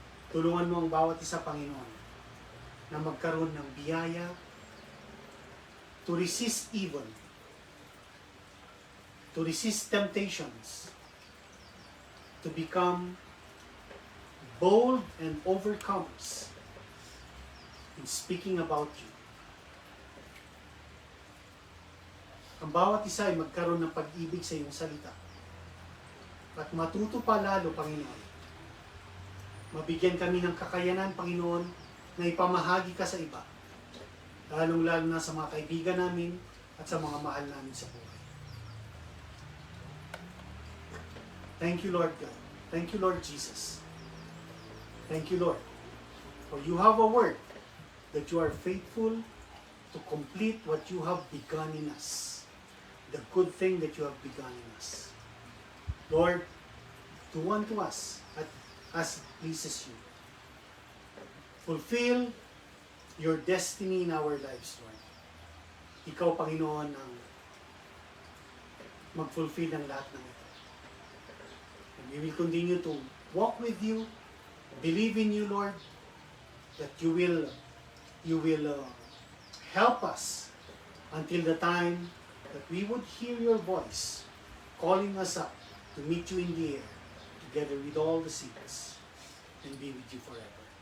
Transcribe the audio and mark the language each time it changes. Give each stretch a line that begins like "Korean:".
Filipino: Tulungan mo ang bawat isa, Panginoon, na magkaroon ng biyaya
English: to resist evil, to resist temptations, to become bold and overcomers in speaking about you.
Filipino: Ang bawat isa ay magkaroon ng pag-ibig sa iyong salita. At matuto pa lalo, Panginoon. Mabigyan kami ng kakayanan, Panginoon, na ipamahagi ka sa iba. Lalong-lalo na sa mga kaibigan namin at sa mga mahal namin sa buhay.
English: Thank you, Lord God. Thank you, Lord Jesus. Thank you, Lord. For you have a word that you are faithful to complete what you have begun in us. The good thing that you have begun in us. Lord, do unto us as it pleases you. Fulfill your destiny in our lives, Lord.
Filipino: Ikaw, Panginoon, ang mag-fulfill ng lahat ng ito.
English: And we will continue to walk with you, believe in you, Lord, that you will help us until the time that we would hear your voice calling us up to meet you in the air, together with all the saints, and be with you forever.